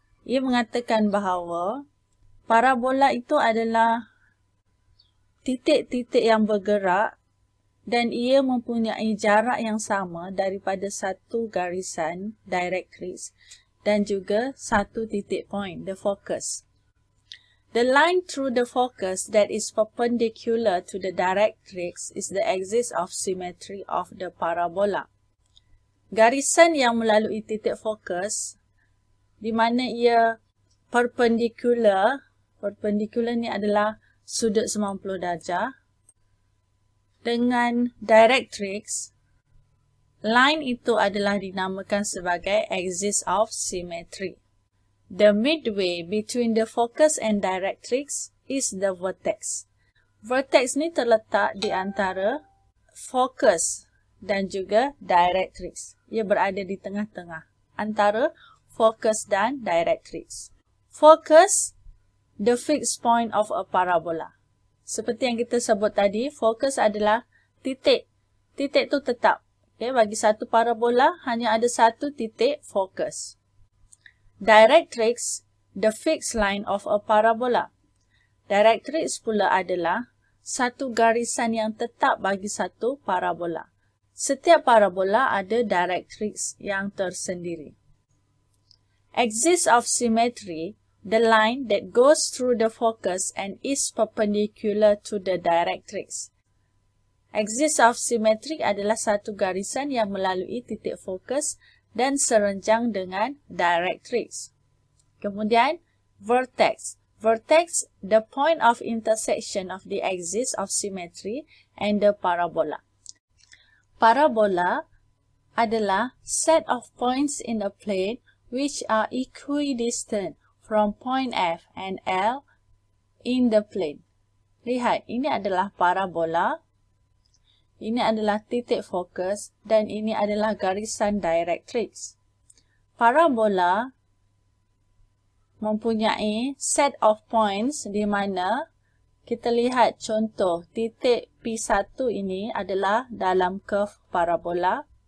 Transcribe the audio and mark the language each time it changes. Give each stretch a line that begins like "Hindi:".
Malay: Ia mengatakan bahawa parabola itu adalah titik-titik yang bergerak dan ia mempunyai jarak yang sama daripada satu garisan, directrix, dan juga satu titik point, the focus.
English: The line through the focus that is perpendicular to the directrix is the axis of symmetry of the parabola.
Malay: Garisan yang melalui titik fokus, di mana ia perpendicular ni adalah sudut 90 darjah, dengan directrix, line itu adalah dinamakan sebagai axis of symmetry.
English: The midway between the focus and directrix is the vertex.
Malay: Vertex ni terletak di antara focus dan juga directrix. Ia berada di tengah-tengah antara focus dan directrix.
English: Focus, the fixed point of a parabola.
Malay: Seperti yang kita sebut tadi, focus adalah titik. Titik tu tetap. Okay, bagi satu parabola hanya ada satu titik fokus.
English: Directrix, the fixed line of a parabola.
Malay: Directrix pula adalah satu garisan yang tetap bagi satu parabola. Setiap parabola ada directrix yang tersendiri.
English: Axis of symmetry, the line that goes through the focus and is perpendicular to the directrix.
Malay: Axis of symmetry adalah satu garisan yang melalui titik fokus dan serenjang dengan directrix. Kemudian, vertex.
English: Vertex, the point of intersection of the axis of symmetry and the parabola.
Malay: Parabola adalah
English: set of points in a plane which are equidistant from point F and L in the plane.
Malay: Lihat, ini adalah parabola. Ini adalah titik fokus dan ini adalah garisan directrix. Parabola mempunyai set of points di mana kita lihat contoh titik P1 ini adalah dalam curve parabola.